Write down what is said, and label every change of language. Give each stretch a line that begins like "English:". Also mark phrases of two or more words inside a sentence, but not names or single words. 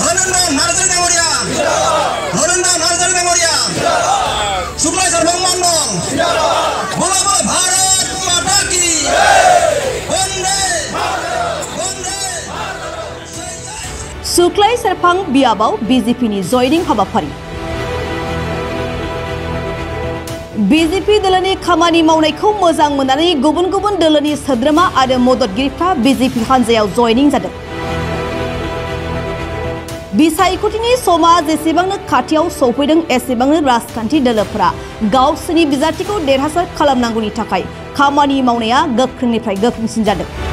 Bodo: Dhananda Narzari Memoria, Dhananda Narzari Memoria, Suklai Sarpang Mandong,
Hindi: बोलो बोलो भारत माता की, वंदे, वंदे.
Bodo: Suklai Sarpang Biabau BJP ni joining habafari. BJP दोलोनि खामानि मावनायखौ मोजां मोननानै गुबुन गुबुन दोलोनि सोद्रोमा आरो मददगिरिफ्रा BJP हानजायाव जयनिं जादों। बिसायख'थिनि समा जेसेबांनो खाथियाव सौफैदों एसेबांनो राजखान्थि दोलोफोरा गावसोरनि बिजाथिखौ देरहासार खालामनांगौनि थाखाय खामानि मावनाया गोख्रोंनिफ्राय गोख्रोंसिन जादों।